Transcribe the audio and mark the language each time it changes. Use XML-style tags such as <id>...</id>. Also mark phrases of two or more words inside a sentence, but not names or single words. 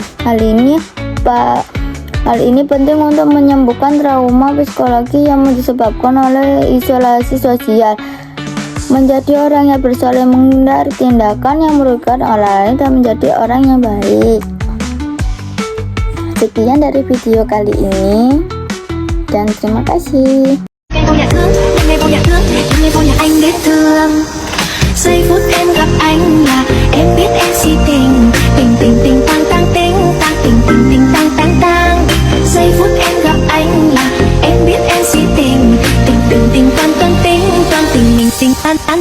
<ms>Hal ini penting untuk menyembuhkan trauma psikologi yang disebabkan oleh isolasi sosial. Menjadi orang yang bersoleh, menghindari tindakan yang merugikan orang lain, dan menjadi orang yang baik. Sekian dari video kali ini, dan terima kasih.</ms> <vi>Giây phút em gặp anh là em biết em si tình, tình tình tình tang tang tình tang tình tình tình tang tang tang. Giây phút em gặp anh là em biết em si tình, tình tình tình toan toan tình toan tình mình tình tan</vi>